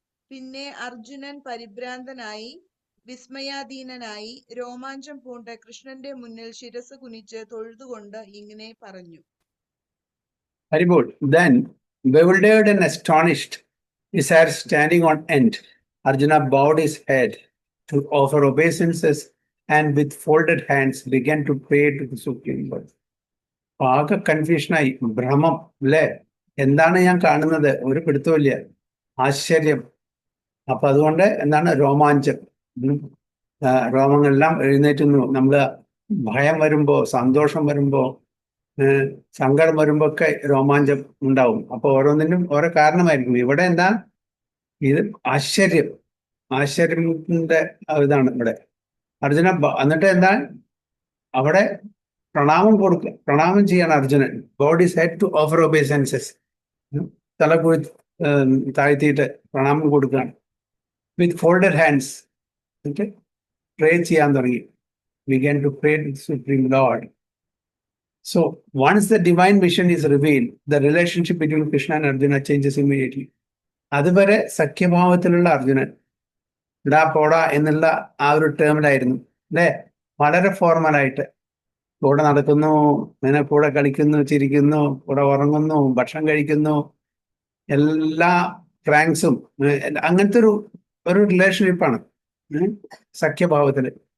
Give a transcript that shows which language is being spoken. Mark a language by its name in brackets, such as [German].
[Malayalam] പിന്നെ അർജുനൻ പരിഭ്രാന്തനായി വിസ്മയാധീനനായി രോമാഞ്ചം പൂണ്ട് കൃഷ്ണന്റെ മുന്നിൽ ശിരസ് കുനിച്ച് തൊഴുതുകൊണ്ട് ഇങ്ങനെ പറഞ്ഞു. Hari bol. [English] Then, bewildered and astonished, his hair standing on end, Arjuna bowed his head to offer obeisances and with folded hands began to pray to the Supreme Lord. [Malayalam] ആകെ കൺഫ്യൂഷനായി, ഭ്രമം അല്ലേ, എന്താണ് ഞാൻ കാണുന്നത്, ഒരു പിടുത്തമില്ല, ആശ്ചര്യം. അപ്പൊ അതുകൊണ്ട് എന്താണ് രോമാഞ്ചം, രോമങ്ങളെല്ലാം എഴുന്നേറ്റുന്നു. നമ്മള് ഭയം വരുമ്പോ, സന്തോഷം വരുമ്പോ, സങ്കടം വരുമ്പോ ഒക്കെ രോമാഞ്ചം ഉണ്ടാവും. അപ്പൊ ഓരോന്നിനും ഓരോ കാരണമായിരിക്കും. ഇവിടെ എന്താ, ഇത് ആശ്ചര്യത്തിന്റെ ഇതാണ് ഇവിടെ. അർജുന എന്നിട്ട് എന്താ അവിടെ പ്രണാമം ചെയ്യാണ് Arjunan. [English] God is head to offer obeisances. [Malayalam] തല താഴ്ത്തിയിട്ട് പ്രണാമം കൊടുക്കുകയാണ്. [English] with folded hands [Malayalam] എന്നിട്ട് പ്രേ ചെയ്യാൻ തുടങ്ങി. [English] Began to pray to supreme lord. So once the divine vision is revealed, the relationship between Krishna and Arjuna changes immediately. [Malayalam] അതുവരെ സഖ്യഭാവത്തിലുള്ള അർജുനൻ, ഇടാ പോടാ എന്നുള്ള ആ ഒരു ടേമിലായിരുന്നു അല്ലേ, വളരെ ഫോർമലായിട്ട് കൂടെ നടക്കുന്നു, ഇങ്ങനെ കൂടെ കളിക്കുന്നു, ചിരിക്കുന്നു, കൂടെ ഉറങ്ങുന്നു, ഭക്ഷണം കഴിക്കുന്നു, എല്ലാ ക്രാങ്ക്സും അങ്ങനത്തെ ഒരു റിലേഷൻഷിപ്പാണ് സഖ്യഭാവത്തില്.